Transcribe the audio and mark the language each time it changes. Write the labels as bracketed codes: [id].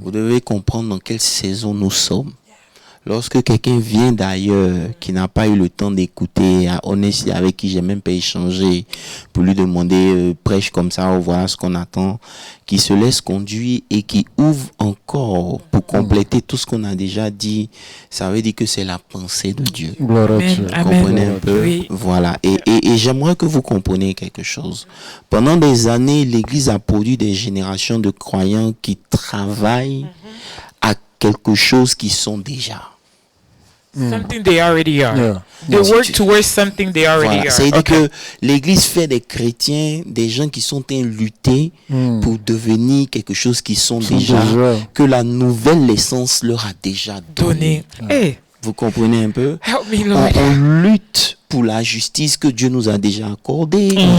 [fr] Vous devez comprendre dans quelle saison nous sommes. Lorsque quelqu'un vient d'ailleurs, qui n'a pas eu le temps d'écouter, avec qui j'ai même pas échangé, pour lui demander, prêche comme ça, voilà ce qu'on attend, qui se laisse conduire et qui ouvre encore pour compléter tout ce qu'on a déjà dit, ça veut dire que c'est la pensée de Dieu. Gloire à Dieu. Vous comprenez un peu? Oui. Voilà. Et j'aimerais que vous compreniez quelque chose. Pendant des années, l'Église a produit des générations de croyants qui travaillent à quelque chose qu'ils sont déjà. [en] Something they already are. They work towards something they already are. [fr] C'est-à-dire que l'Église fait des chrétiens, des gens qui sont en lutte pour devenir quelque chose qu'ils sont déjà, que la nouvelle naissance leur a déjà donné. Hey. Vous comprenez un peu? [en] Help me, Lord. [fr] On lutte pour la justice que Dieu nous a déjà accordée.